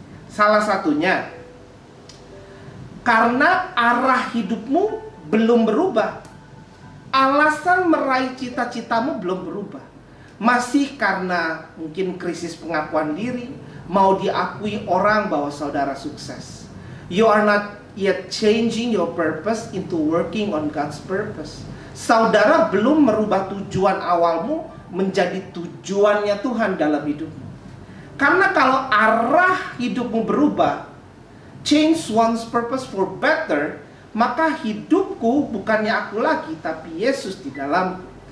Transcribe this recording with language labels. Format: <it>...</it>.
<id>Salah satunya karena arah hidupmu belum berubah. Alasan meraih cita-citamu belum berubah. Masih karena mungkin krisis pengakuan diri, mau diakui orang bahwa saudara sukses.</id> <en>You are not yet changing your purpose into working on God's purpose.</en> <id>Saudara belum merubah tujuan awalmu menjadi tujuannya Tuhan dalam hidupmu. Karena kalau arah hidupmu berubah,</id> <en>change one's purpose for better,</en> <id>maka hidupku bukannya aku lagi, tapi Yesus di dalamku.</id>